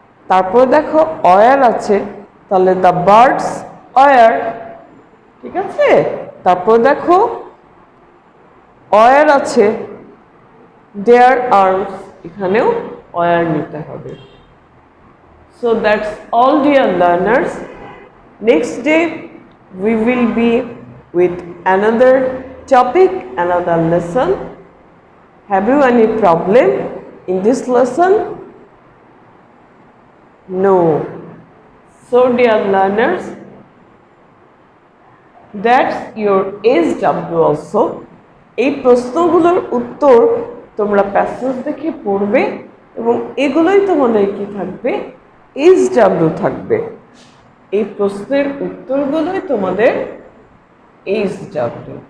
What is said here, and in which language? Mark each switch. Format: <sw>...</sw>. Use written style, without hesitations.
<bn>তারপর দেখো অয়ার আছে, তাহলে দ্য বার্ডস অয়ার। ঠিক আছে? তারপর দেখো অয়ার আছে, দেয়ার আর্মস, এখানেও অয়ার নিতে হবে।</bn> <en>So that's all, dear learners. Next day we will be with another topic, another lesson. Have you any problem in this lesson? No. So dear learners, that's your SW also.</en> <bn>এই প্রশ্নগুলোর উত্তর তোমরা passage দেখে পড়বে এবং এগুলোই তোমাদের কি থাকবে? SW থাকবে। এই প্রশ্নের উত্তরগুলোই তোমাদের SW।</bn>